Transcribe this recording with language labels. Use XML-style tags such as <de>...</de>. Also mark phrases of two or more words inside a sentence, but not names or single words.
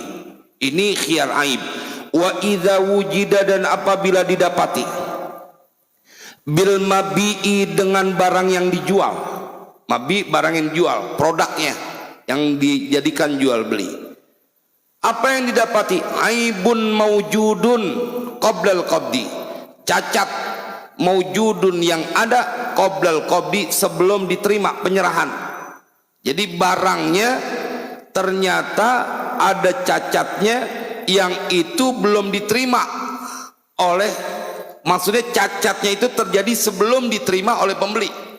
<id>Ini khiyar aib.</id> <ar>وإذا وجد,</ar> <id>dan apabila didapati,</id> <ar>بالمبيع,</ar> <id>dengan barang yang dijual. Mabi barang yang dijual, produknya yang dijadikan jual beli. Apa yang didapati?</id> <ar>عيب موجود قبل القبض, cacat maujudun</ar> <id>yang ada</id> <ar>قبل القبض,</ar> <id>sebelum diterima penyerahan. Jadi barangnya ternyata ada cacatnya yang itu belum diterima oleh, maksudnya cacatnya itu terjadi sebelum diterima oleh pembeli.</id>